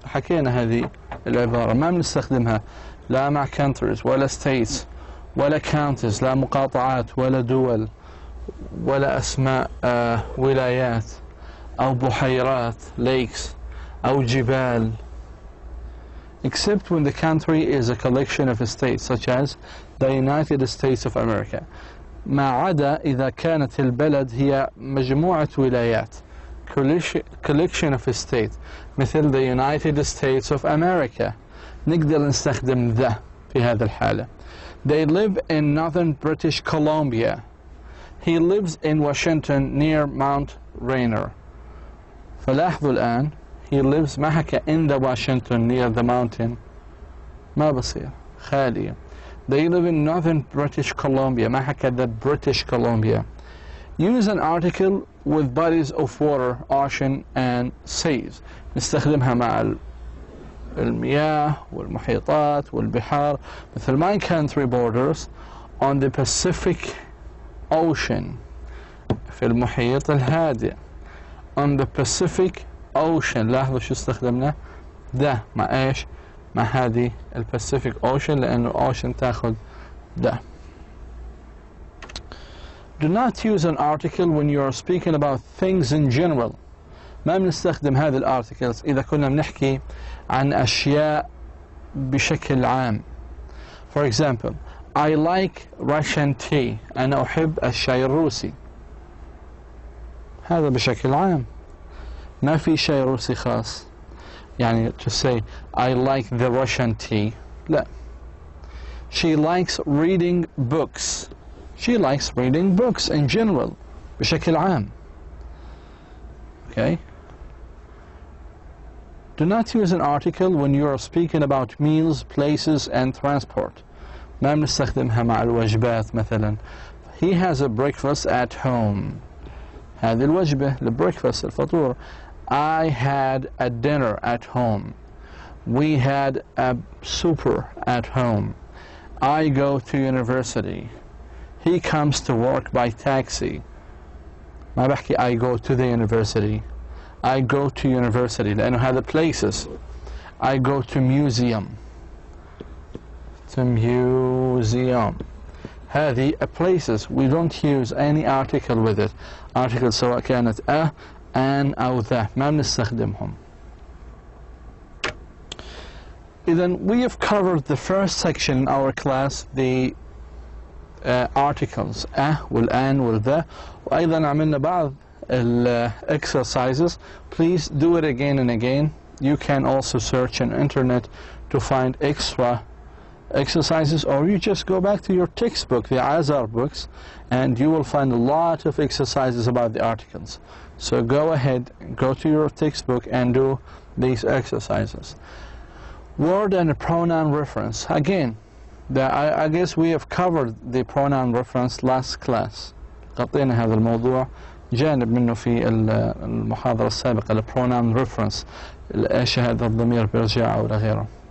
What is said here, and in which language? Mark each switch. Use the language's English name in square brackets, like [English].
[Arabic] حكينا هذه العبارة ما بنستخدمها لا مع countries ولا states ولا counties، لا مقاطعات ولا دول ولا أسماء ولايات أو بحيرات lakes أو جبال. [English] except when the country is a collection of states such as the United States of America. [Arabic] ما عدا إذا كانت البلد هي مجموعة ولايات [English] collection of states [Arabic] مثل the United States of America. نقدر نستخدم the في هذه الحالة. [English] They live in northern British Columbia. He lives in Washington near Mount Rainier. [Arabic] فلاحظوا الآن [English] he lives [Arabic] ما حكى [English] in the Washington near the mountain. [Arabic] ما بصير خالية. [English] They live in northern British Columbia. [Arabic] ما حكى [English] the British Columbia. Use an article with bodies of water, ocean and seas. [Arabic] نستخدمها مع المياه والمحيطات والبحار مثل [English] my country borders on the Pacific Ocean [Arabic] في المحيط الهادئ. [English] On the Pacific Ocean. [Arabic] لاحظوا شو استخدمنا ده مع ايش مع هذه الباسيفيك اوشن لانه اوشن تاخذ ده. [English] Do not use an article when you are speaking about things in general. [Arabic] ما بنستخدم هذه الارتكلز اذا كنا بنحكي عن اشياء بشكل عام. [English] For example, I like Russian tea. [Arabic] انا احب الشاي الروسي. هذا بشكل عام. ما في شاي روسي خاص. يعني [English] to say I like the Russian tea. [Arabic] لا. [English] She likes reading books. She likes reading books in general. [Arabic] بشكل عام. [English] Okay. Do not use an article when you are speaking about meals, places and transport. [Arabic] ما بنستخدمها مع الوجبات مثلا. [English] He has a breakfast at home. [Arabic] هذه الوجبة البريكفاست الفطور. [English] I had a dinner at home. We had a supper at home. I go to university. He comes to work by taxi. [Arabic] ما بحكي [English] I go to the university. I go to university [Arabic] لأنه هذا [English] places. I go to museum. To museum. هذه places. We don't use any article with it. [Arabic] Article سواء كانت an أو the ما بنستخدمهم. [English] إذن we have covered the first section in our class, the articles والآن والthe, [Arabic] وأيضا عملنا بعض [English] exercises. Please do it again and again. You can also search on internet to find extra exercises, or you just go back to your textbook, the Azar books, and you will find a lot of exercises about the articles. So go ahead, go to your textbook and do these exercises. Word and pronoun reference. Again, I guess we have covered the pronoun reference last class. [Arabic] غطينا هذا الموضوع جانب منه في المحاضرة السابقة. ال pronoun reference ايش هذا الضمير بيرجع ولا غيره.